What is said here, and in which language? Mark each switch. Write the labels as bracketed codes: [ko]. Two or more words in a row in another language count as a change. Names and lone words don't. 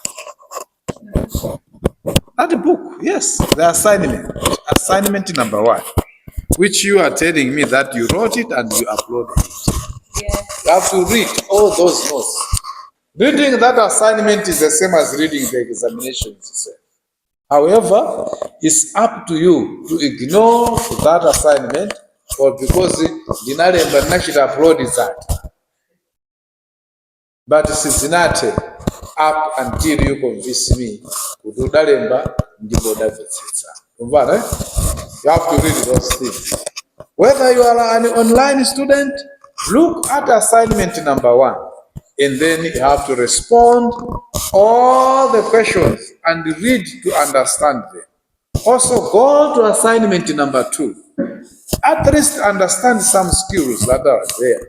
[en] That book, yes, the assignment number one, which you are telling me that you wrote it and you uploaded it. Yes. You have to read all those notes. Reading that assignment is the same as reading the examinations itself. However, it's up to you to ignore that assignment or because [ny] ndinalemba nachita [en] that. But Cincinnati, up until you convince me, [ny] kuti udalemba ndipo udamvetsetsa. Umvana, eh? [en] You have to read those things. Whether you are an online student, look at assignment number one, and then you have to respond all the questions and read to understand them. Also, go to assignment number two. At least understand some skills that are there.